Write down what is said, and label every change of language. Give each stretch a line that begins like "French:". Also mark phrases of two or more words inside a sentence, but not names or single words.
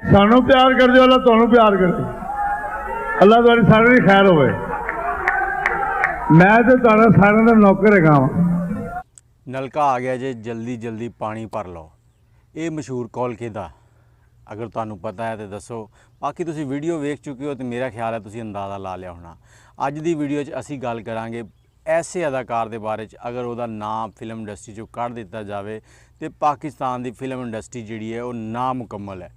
Punjabi: ਸਾਨੂੰ ਪਿਆਰ ਕਰ ਦੋ, ਅੱਲਾਹ ਤੁਹਾਨੂੰ ਪਿਆਰ ਕਰੇ। ਅੱਲਾਹ ਤੁਹਾਡੀ ਸਾਰਿਆਂ ਦੀ ਖ਼ੈਰ ਹੋਵੇ। ਮੈਂ ਤਾਂ ਤੁਹਾਡਾ ਸਾਰਿਆਂ ਦਾ ਨੌਕਰ ਹੈਗਾ ਵਾਂ। ਨਲਕਾ ਆ ਗਿਆ ਜੇ, ਜਲਦੀ ਜਲਦੀ ਪਾਣੀ ਭਰ ਲੋ। ਏ ਮਸ਼ਹੂਰ ਕੌਲ ਕਿਹਦਾ? ਅਗਰ ਤੁਹਾਨੂੰ ਪਤਾ ਹੈ ਤਾਂ ਦੱਸੋ। ਬਾਕੀ ਤੁਸੀਂ ਵੀਡੀਓ ਵੇਖ ਚੁੱਕੇ ਹੋ ਤਾਂ ਮੇਰਾ ਖ਼ਿਆਲ ਹੈ ਤੁਸੀਂ ਅੰਦਾਜ਼ਾ ਲਾ ਲਿਆ ਹੋਣਾ। ਅੱਜ ਦੀ ਵੀਡੀਓ ਚ ਅਸੀਂ ਗੱਲ ਕਰਾਂਗੇ ਐਸੇ ਅਦਾਕਾਰ ਦੇ ਬਾਰੇ ਚ, ਅਗਰ ਉਹਦਾ ਨਾਮ
English: film industry
Punjabi: ਚੋਂ ਕੱਢ ਦਿੱਤਾ ਜਾਏ ਤਾਂ ਪਾਕਿਸਤਾਨ ਕੀ
English: film industry
Punjabi: ਜਿਹੜੀ ਹੈ ਵੋ ਨਾਮੁਕੰਮਲ ਹੈ।